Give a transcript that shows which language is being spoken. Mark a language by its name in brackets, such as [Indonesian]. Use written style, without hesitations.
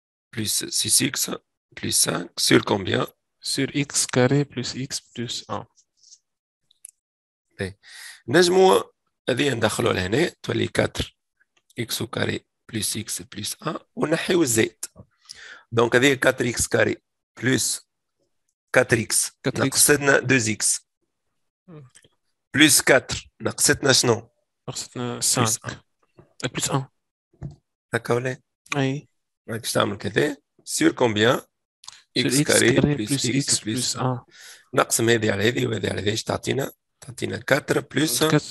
[French] Plus 6x plus 5 sur combien? Sur x carré plus x plus 1. [Arabic] نجموا هذه ندخلوا لهنا تولي [French] 4x carré plus x plus 1 [Arabic] ونحيو الزائد. دونك هذه [French] 4x carré plus 4x [Arabic] نقصتنا [French] 2x plus 4 [Arabic] نقصتنا شنو؟ نقصتنا 5 plus 1. هكا ولا؟ اي راكش تعمل كذا [French] sur combien؟ x carré plus x plus 1. [Arabic] نقسم هذه على هذه وهذه على هذه ايش تعطينا؟ تعطينا 4 plus